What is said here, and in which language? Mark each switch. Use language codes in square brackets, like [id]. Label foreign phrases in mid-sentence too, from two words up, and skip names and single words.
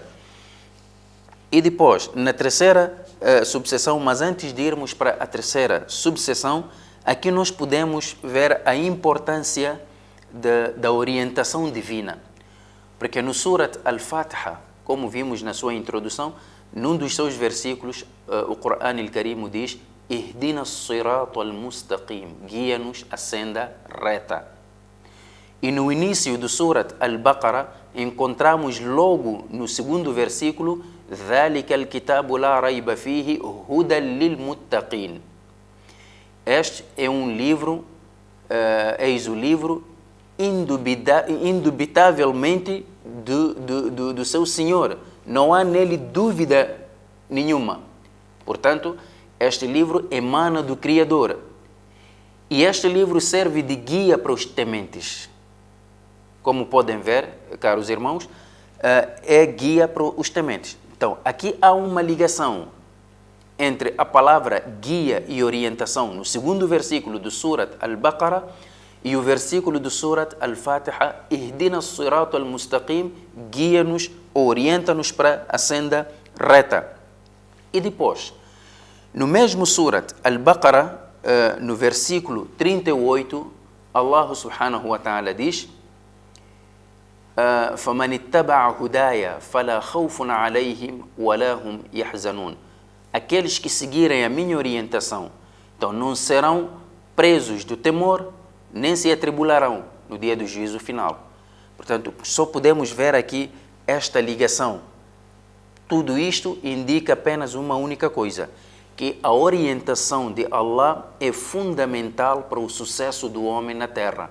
[pt] E depois, na terceira subseção, mas antes de irmos para a terceira subseção, aqui nós podemos ver a importância da orientação divina. Porque no Surat Al-Fatiha, como vimos na sua introdução, num dos seus versículos, o Corão Al-Karim diz: [ar] اهدنا الصراط المستقيم, [pt] guia-nos a senda reta. E no início do Surat Al-Baqarah, encontramos logo no segundo versículo: [ar] ذَلِكَ الْكِتَابُ لَا رَيْبَ فِيهِ هُدًى لِلْمُتَّقِينَ. [pt] Este é um livro, eis o livro indubitavelmente do seu Senhor. Não há nele dúvida nenhuma. Portanto, este livro emana do Criador. E este livro serve de guia para os tementes. Como podem ver, caros irmãos, é guia para os tementes. Então, aqui há uma ligação entre a palavra guia e orientação no segundo versículo do Surat Al-Baqarah e o versículo do Surat Al-Fatiha: [ar] اهدنا الصراط المستقيم, [pt] guia-nos, orienta-nos para a senda reta. E depois, no mesmo Surat Al-Baqarah, no versículo 38, [ar] الله سبحانه وتعالى [pt] diz: [ar] فَمَنِ اتَّبَعَ هُدَايَ فَلَا خَوْفٌ عَلَيْهِمْ وَلَا هُمْ يَحْزَنُونَ. [pt] Aqueles que seguirem a minha orientação, então não serão presos do temor, nem se atribularão no dia do juízo final. Portanto, só podemos ver aqui esta ligação. Tudo isto indica apenas uma única coisa, que a orientação de Allah é fundamental para o sucesso do homem na Terra.